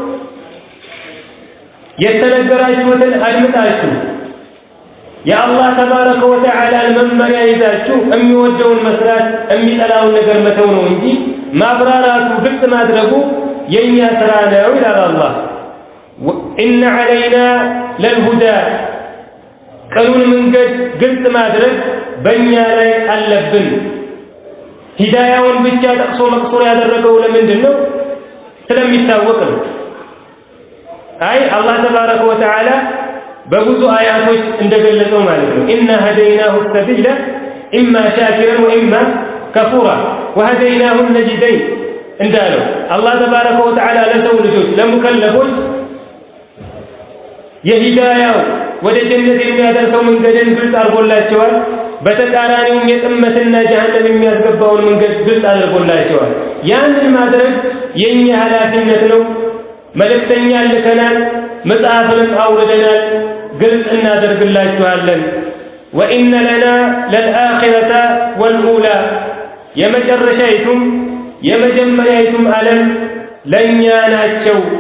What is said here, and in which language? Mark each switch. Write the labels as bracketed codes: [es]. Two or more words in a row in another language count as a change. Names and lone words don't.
[am] የተነገራችሁትን አድምጣችሁ የአላህ [ar] تبارك وتعالى [am] መመሪያ ይዛችሁ የሚወደውን መስራት የሚጠላውን ነገር መተው ነው እንጂ ማብራራቱ ግልጽ ማድረጉ የኛ ስራ ነው ይላል አላህ። [ar] إن علينا للهدى [am] ቀኑን መንገድ ግልጽ ማድረግ በእኛ ላይ አለብን። ሂዳያውን ብቻ ጠቅሶ መቅሶር ያደረገው ለምንድን ነው? ስለሚታወቅ ነው። አይ አላህ [ar] تبارك وتعالى [am] በብዙ አያቶች እንደገለጸው ማለት ነው። [ar] إنا هديناه السبيل إما شاكرا وإما كفورا وهديناه النجدين [am] እንዳለው አላህ [ar] تبارك وتعالى [am] ለሰው ልጆች ለሙከለፎች የሂዳያው ወደ ጀነት የሚያደርሰው መንገድን ግልጽ አድርጎላቸዋል። በተቃራኒውም የጥመትና ጀሃነም የሚያስገባውን መንገድ ግልጽ አድርጎላቸዋል። ያንን ማድረግ የኛ ኃላፊነት ነው። መልእክተኛ ልከናል፣ መጽሐፍንም አውርደናል፣ ግልጽ እናደርግላችኋለን። [ar] وإن لنا للآخرة والأولى [am] የመጨረሻይቱም የመጀመሪያይቱም ዓለም ለእኛ ናቸው።